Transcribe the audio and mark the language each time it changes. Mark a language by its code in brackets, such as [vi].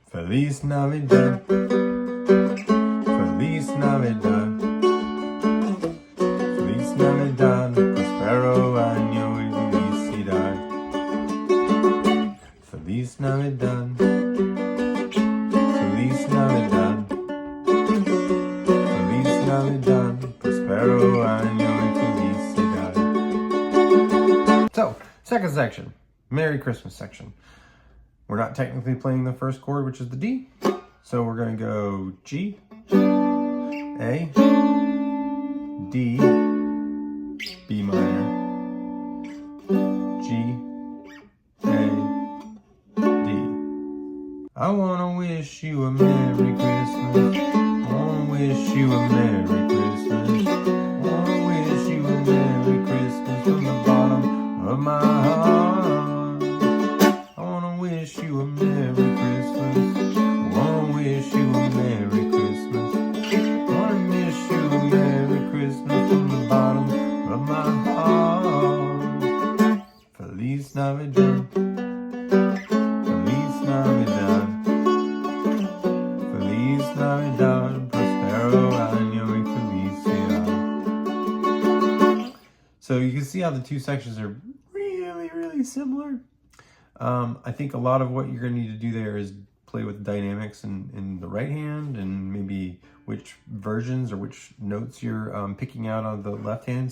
[es] Feliz Navidad, Feliz Navidad, Feliz Navidad, Prospero año y felicidad. Feliz Navidad, Feliz Navidad, Feliz Navidad, Prospero año y felicidad. [en] So, second section, Merry Christmas section. We're not technically playing the first chord, which is the D. So we're going to go G, A, D, B minor, G, A, D. I want to wish you a Merry Christmas. I want to wish you a Merry Christmas. I want to wish you a Merry Christmas from the bottom of my heart. I want to wish you a Merry Christmas. I want to wish you a Merry Christmas. I want to wish you a Merry Christmas from the bottom of my heart. [es] Feliz Navidad. Feliz Navidad. Feliz Navidad. Prospero año y felicidad. [en] So you can see how the two sections are really, really similar. I think a lot of what you're going to need to do there is play with dynamics in the right hand and maybe which versions or which notes you're picking out on the left hand.